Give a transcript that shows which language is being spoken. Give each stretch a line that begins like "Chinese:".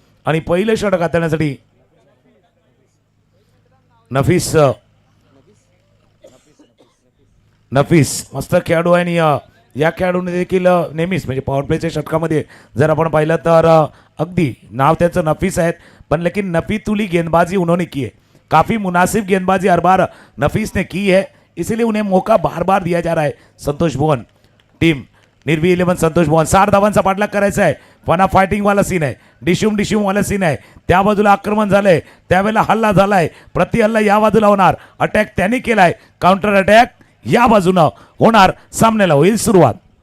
Marathi: आणि पहिलं षटक हाताळण्यासाठी नफीस मस्त खेळाडू आहे. आणि या खेळाडूने देखील नेहमीच म्हणजे पॉवर प्लेच्या षटकामध्ये जर आपण पाहिलं तर अगदी नाव त्याचं नफीस आहेत.
Hindi: पण लेकिन नफीतुली गेंदबाजी उन्होंने की है, काफ़ी मुनासिब गेंदबाजी हर बार नफीस ने की है, इसलिए उन्हें मौका बार बार दिया जा रहा है.
Marathi: संतोष भुवन टीम निर्वी 11 संतोष भुवन 60 धावांचा पाठलाग करायचा आहे. पण फायटिंग वाला सीन आहे, डिशूम वाला सीन आहे. त्या बाजूला आक्रमण झालंय, त्यावेळेला हल्ला झालाय, प्रति हल्ला या बाजूला होणार, अटॅक त्यांनी केलाय, काउंटर अटॅक या बाजूनं होणार, सामन्याला होईल सुरुवात.